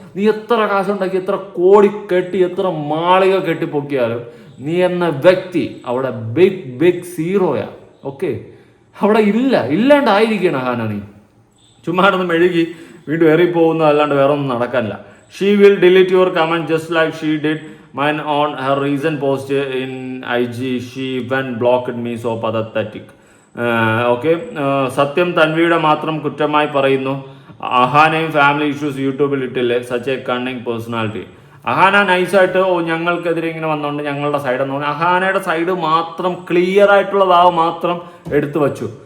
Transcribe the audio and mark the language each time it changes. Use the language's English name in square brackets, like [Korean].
[Malayalam] നീ എത്ര കാശുണ്ടാക്കി, എത്ര കോടി കെട്ടി, എത്ര മാളിക കെട്ടിപ്പൊക്കിയാലും നീ എന്ന വ്യക്തി അവിടെ ബിഗ് സീറോയാ. ഓക്കെ, അവിടെ ഇല്ലാണ്ടായിരിക്കണം അഹാന. നീ ചുമ്മാടൊന്നും മെഴുകി വീണ്ടും ഏറിപ്പോകുന്ന അല്ലാണ്ട് വേറെ ഒന്നും നടക്കാനില്ല. [English] She will delete your comment just like she did mine on her recent post in IG. She even blocked me, so pathetic. [Malayalam] Okay, സത്യം തൻവിയുടെ മാത്രം കുറ്റമായി പറയുന്നു. അഹാനയും ഫാമിലി ഇഷ്യൂസ് യൂട്യൂബിൽ ഇട്ടില്ലേ, [English] Such a cunning personality. [Malayalam] Ahana നൈസായിട്ട് ഞങ്ങൾക്കെതിരെ ഇങ്ങനെ വന്നുകൊണ്ട് ഞങ്ങളുടെ സൈഡ് എന്ന് പറഞ്ഞാൽ അഹാനയുടെ സൈഡ് മാത്രം ക്ലിയർ ആയിട്ടുള്ള ഭാവം മാത്രം എടുത്തു വച്ചു.